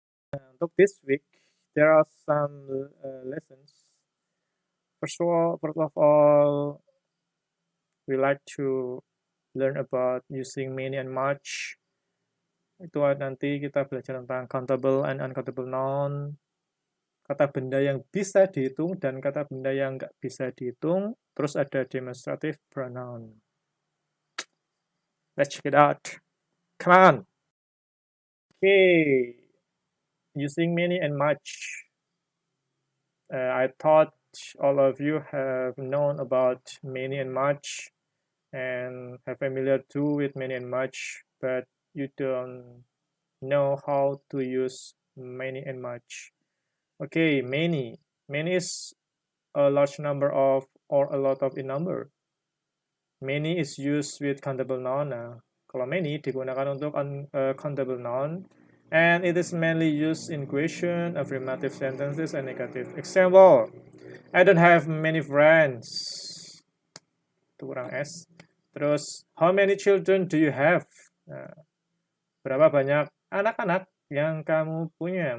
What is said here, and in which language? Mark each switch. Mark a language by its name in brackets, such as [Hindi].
[Indonesian] Untuk [English] this week, there are some lessons. First of all, we like to learn about using many and much. [Indonesian] Itu nanti kita belajar tentang countable and uncountable noun, kata benda yang bisa dihitung dan kata benda yang nggak bisa dihitung. Terus ada [English] demonstrative pronoun. Let's check it out. Come on. Okay. Using many and much. I thought all of you have known about many and much and are familiar too with many and much, but you don't know how to use many and much. Okay, many. Many is a large number of or a lot of in number. Many is used with countable noun. [Indonesian] Kalau many digunakan untuk countable noun, [English] and it is mainly used in question, affirmative sentences, and negative. Example, I don't have many friends. [Indonesian] Itu kurang S. Terus, [English] how many children do you have? [Indonesian] Berapa banyak anak-anak yang kamu punya?